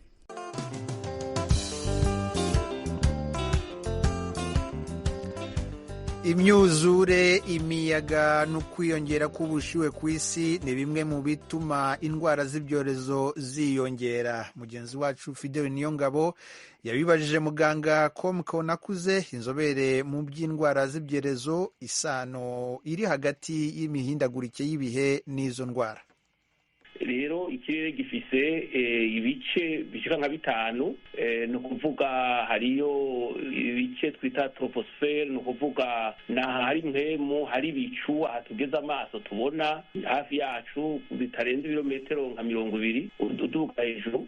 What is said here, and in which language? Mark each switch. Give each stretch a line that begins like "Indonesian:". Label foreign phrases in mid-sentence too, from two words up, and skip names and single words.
Kinyarwanda: Imyuzure, imiyaga no kwiyongera k'ubushyuhe ku isi ni bimwe mu bituma indwara z'ibyorezo ziyongera. Mugenzi wacu Fidel Niyongabo yabibajije muganga Komko Nakuze, inzobere mu by'indwara z'ibyorezo, isano iri hagati y'imihindagurike y'ibihe n'izo ndwara.
Rundi: Rero ikirere gifise ibice bishika nka 5, no kuvuga hariyo ibice twita troposphère, no kuvuga na hari mpemu, hari ibicu atugeza amaso tubona hafi yacu bitarenze ibirometero nka 20 uduga hejuru.